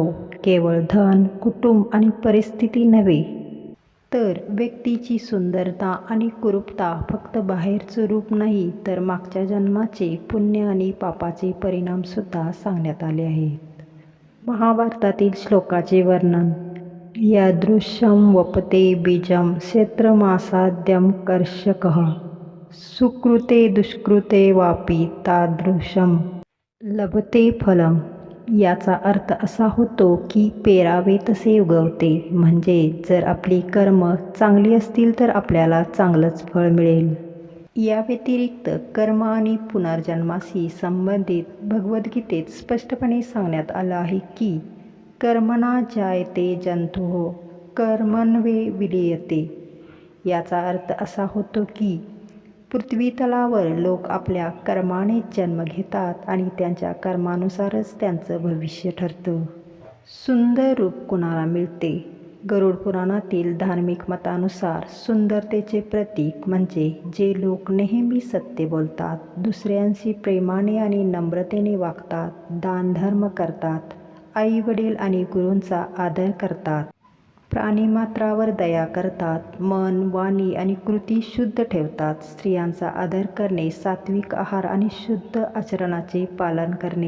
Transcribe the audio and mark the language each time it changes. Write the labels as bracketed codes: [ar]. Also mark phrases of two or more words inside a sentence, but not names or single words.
[mr] केवळ धन, कुटुंब आणि परिस्थिती नव्हे, तर व्यक्तीची सुंदरता आणि कुरूपता फक्त बाहेरचं रूप नाही, तर मागच्या जन्माचे पुण्य आणि पापाचे परिणामसुद्धा सांगण्यात आले आहेत. महाभारतातील श्लोकाचे वर्णन: [sa] यादृशं वपते बीजं क्षेत्रमासाद्यं कर्षकः सुकृते दुष्कृते वापी तादृशं लभते फलम. [mr] याचा अर्थ असा होतो की पेरावे तसे उगवते, म्हणजे जर आपली कर्म चांगली असतील तर आपल्याला चांगलंच फळ मिळेल. या व्यतिरिक्त कर्म आणि पुनर्जन्माशी संबंधित भगवद्गीतेत स्पष्टपणे सांगण्यात आलं आहे की [sa] कर्मणा जायते जंतुः कर्मण्ये विलीयते. [mr] याचा अर्थ असा होतो की पृथ्वीतलावर लोक आपल्या कर्माने जन्म घेतात आणि त्यांच्या कर्मानुसारच त्यांचं भविष्य ठरतं. सुंदर रूप कुणाला मिळते? गरुड पुराणातील धार्मिक मतानुसार सुंदरतेचे प्रतीक म्हणजे जे लोक नेहमी सत्य बोलतात, दुसऱ्यांशी प्रेमाने आणि नम्रतेने वागतात, दानधर्म करतात, आई वडील आणि गुरूंचा आदर करतात, प्राणीमात्रावर दया करतात, मन, वाणी आणि कृती शुद्ध ठेवतात, स्त्रियांचा आदर करणे, सात्विक आहार आणि शुद्ध आचरणाचे पालन करणे.